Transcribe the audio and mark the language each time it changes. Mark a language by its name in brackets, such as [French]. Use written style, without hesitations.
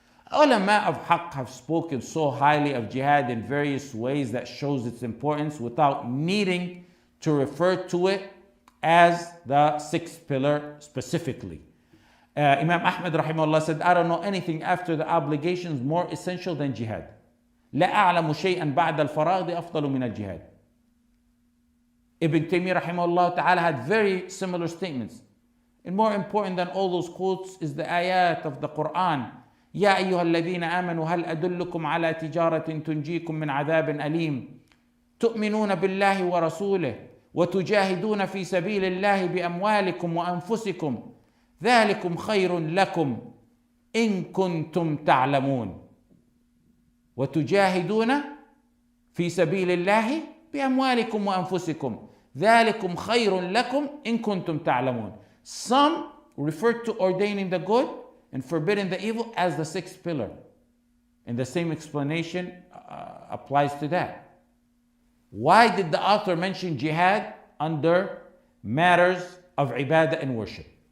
[English] Ulama of Haqq have spoken so highly of jihad in various ways that shows its importance without needing to refer to it as the 6th pillar specifically. Imam Ahmad rahimahullah said, I don't know anything after the obligations more essential than jihad. [Arabic] لا أعلم شيئا بعد الفرائض أفضل من الجهاد. [English] Ibn Taymiyyah rahimahullah ta'ala had very similar statements. And more important than all those quotes is the ayat of the Quran. [Arabic] يا أيها الذين آمنوا هل أدلكم على تجارة تنجيكم من عذاب أليم تؤمنون بالله ورسوله وتجاهدون في سبيل الله بأموالكم وأنفسكم ذلكم خير لكم إن كنتم تعلمون وتجاهدون في سبيل الله بأموالكم وأنفسكم ذلكم خير لكم إن كنتم تعلمون. [English] Some referred to ordaining the good and forbidding the evil as the sixth pillar. And the same explanation applies to that. Why did the author mention jihad under matters of ibadah and worship?